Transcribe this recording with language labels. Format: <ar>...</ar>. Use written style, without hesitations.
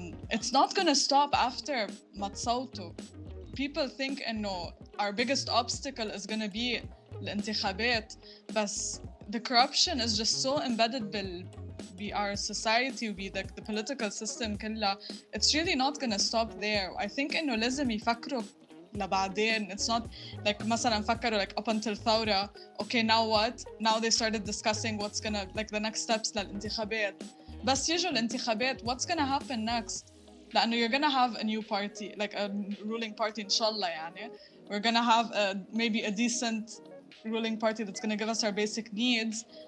<en>It's not gonna stop after</en> <ar>ما تصوتوا.</ar> <en>People think</en> <ar>إنه</ar> <en>our biggest obstacle is gonna be</en> <ar>الانتخابات,</ar> <en>but the corruption is just so embedded be our society</en> <ar>وبي</ar> <en>the political system</en> <ar>كلها.</ar> <en>It's really not gonna stop there. I think</en> <ar>إنه لازم يفكروا لبعدين.</ar> <en>It's not like</en> <ar>مثلا فكروا</ar> <en>like up until</en> <ar>ثورة,</ar> <en>okay now what? Now they started discussing what's gonna like the next steps</en> <ar>للانتخابات. بس يجوا الانتخابات,</ar> <en>what's gonna happen next?</en> <ar>لأنه</ar> <en>you're gonna have a new party, like a ruling party</en> <ar>إن شاء الله يعني.</ar> <en>We're gonna have maybe a decent ruling party that's gonna give us our basic needs.</en>